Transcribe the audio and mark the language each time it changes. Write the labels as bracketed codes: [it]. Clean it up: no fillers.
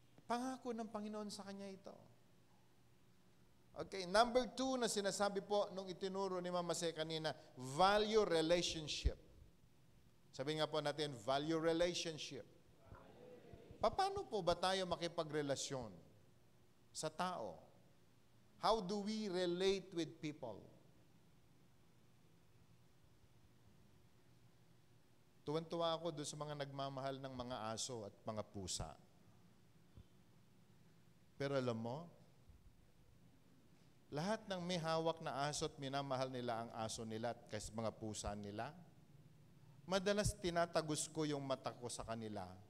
[tl] Pangako ng Panginoon sa kanya ito. Okay, number 2 na sinasabi po nung itinuro ni Mama Se kanina, [en] value relationship. [tl] Sabi nga po natin, [en] value relationship. [tl] Paano po ba tayo makipagrelasyon sa tao? [en] How do we relate with people? [tl] Tuwan-tuwa ako doon sa mga nagmamahal ng mga aso at mga pusa. Pero alam mo, lahat ng may hawak na aso at minamahal nila ang aso nila at kasi mga pusa nila, madalas tinatagos ko yung mata ko sa kanila.